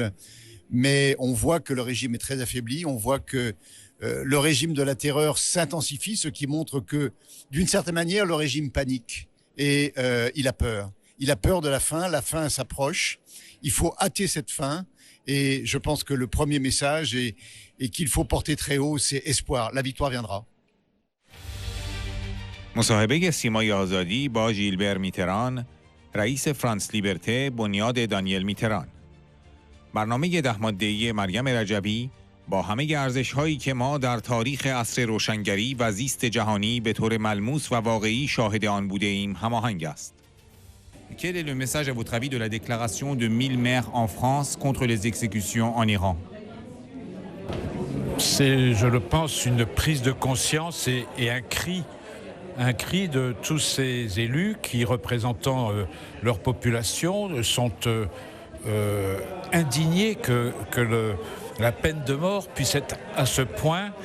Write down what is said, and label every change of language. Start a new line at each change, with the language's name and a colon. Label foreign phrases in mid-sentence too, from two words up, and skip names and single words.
French: Mais on voit que le régime est très affaibli, on voit que le régime de la terreur s'intensifie, ce qui montre que, d'une certaine manière, le régime panique et il a peur. Il a peur de la fin s'approche, il faut hâter cette fin et je pense que le premier message et qu'il faut porter très haut, c'est espoir, la victoire viendra.
Persian: مصاحبه سیمای آزادی با ژیلبر میتران، رئیس فرانس لیبرته بنیاد دانیل میتران. برنامه 10 ماده‌ای مریم رجبی با همه ارزش‌هایی که ما در تاریخ عصر روشنگری و زیست جهانی به طور ملموس و واقعی شاهد آن بوده ایم هماهنگ است.
French: Quel est le message à votre avis de la déclaration de 1000 maires en France contre les exécutions en Iran? C'est, je le pense, une prise de conscience et un cri de tous ces élus qui, représentant leur population, sont indignés que la peine de mort puisse être à ce point